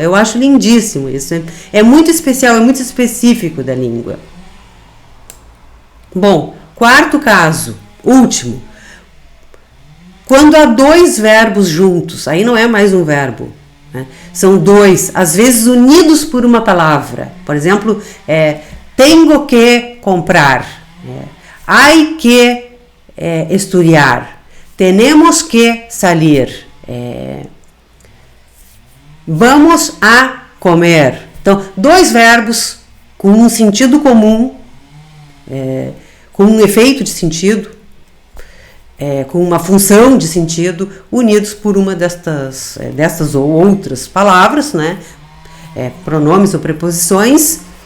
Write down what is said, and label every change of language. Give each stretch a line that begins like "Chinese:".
Portuguese: Eu acho lindíssimo isso. É muito especial, é muito específico da língua. Bom, quarto caso, último. Quando há dois verbos juntos, aí não é mais um verbo, né? São dois, às vezes unidos por uma palavra. Por exemplo,
Spanish: tengo que comprar. Hay que estudiar, tenemos que salir, vamos a comer.
Portuguese: Então, dois verbos com um sentido comum, com um efeito de sentido, com uma função de sentido, unidos por uma destas ou outras palavras, né? Pronomes ou preposições.